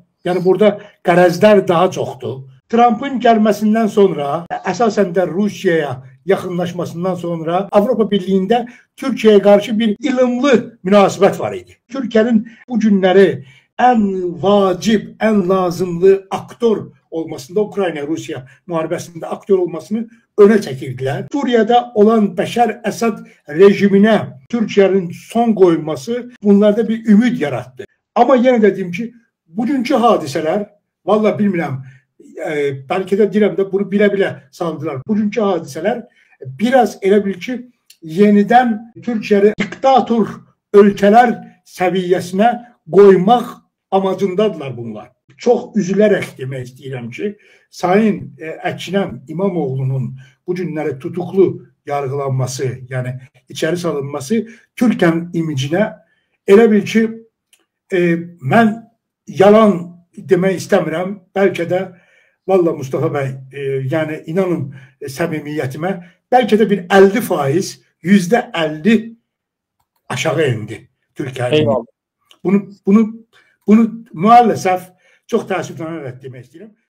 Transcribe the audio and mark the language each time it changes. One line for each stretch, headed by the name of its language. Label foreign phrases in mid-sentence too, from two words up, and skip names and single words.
Azerbaijani: Yəni burada qərəzlər daha çoxdur. Trump'ın gəlməsindən sonra, əsasən də Rusiyaya yaxınlaşmasından sonra Avropa Birliği'ndə
Turkish: Türkiye'ye karşı bir ılımlı
Azerbaijani: münasibət var idi. Türkiye'nin bu günləri ən vacib, ən lazımlı aktör olmasında, Ukrayna-Rusiya müharibəsində aktör olmasını
Turkish: öne çekirdilər.
Azerbaijani: Suriye'de olan Bəşər Əsad rejiminə Türkiye'nin son qoyulması bunlarda bir ümid yarattı.
Turkish: Ama yine dedim ki, bugünkü
Azerbaijani: hadisələr, vallahi bilmirəm,
Turkish: belki de
Azerbaijani: deyirəm də bunu bilə-bilə saldılar. Bugünkü hadisələr
Turkish: biraz elə bil ki, yeniden Türkiye'yi
Azerbaijani: diktator ölkələr səviyyəsinə qoymaq amacındadılar bunlar. Çox üzülərək demək istəyirəm ki,
Turkish: Sayın Əkrəm İmamoğlu'nun
Azerbaijani: bu günləri
Turkish: tutuklu yargılanması,
Azerbaijani: yəni içəri salınması Türkiye'nin imicinə elə bil ki, mən yalan demək istəmirəm, bəlkə də vallahi Mustafa Bey,
Turkish: yani inanın
Azerbaijani: səmimiyyətimə,
Turkish: belki de bir
Azerbaijani: 50%, %50 aşağı indi Türkiye'nin.
Turkish: Bunu maalesef çok
Azerbaijani: təəssüflənərək demək istəyirəm.